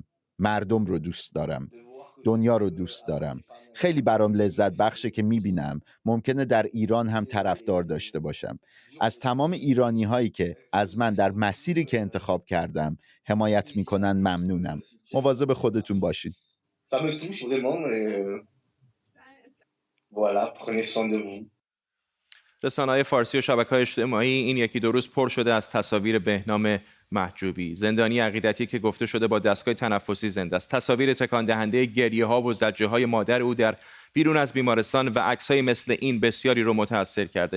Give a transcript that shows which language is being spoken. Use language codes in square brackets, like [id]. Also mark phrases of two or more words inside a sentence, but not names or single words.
[fa] مردم رو دوست دارم. دنیا رو دوست دارم. خیلی برام لذت بخشه که میبینم ممکنه در ایران هم طرفدار داشته باشم. از تمام ایرانی هایی که از من در مسیری که انتخاب کردم حمایت میکنن ممنونم. مواظب خودتون باشید. [fr] Ça me touche vraiment. Voilà, prenez soin de vous. [fa] رسانه‌های فارسی و شبکه‌های اجتماعی این یکی دو روز پر شده از تصاویر بهنام محجوبی، زندانی عقیدتی که گفته شده با دستگاه تنفسی زنده است. تصاویر تکان دهنده گریه‌ها و زجرهای مادر او در بیرون از بیمارستان و عکس‌های مثل این بسیاری رو متاثر کرده.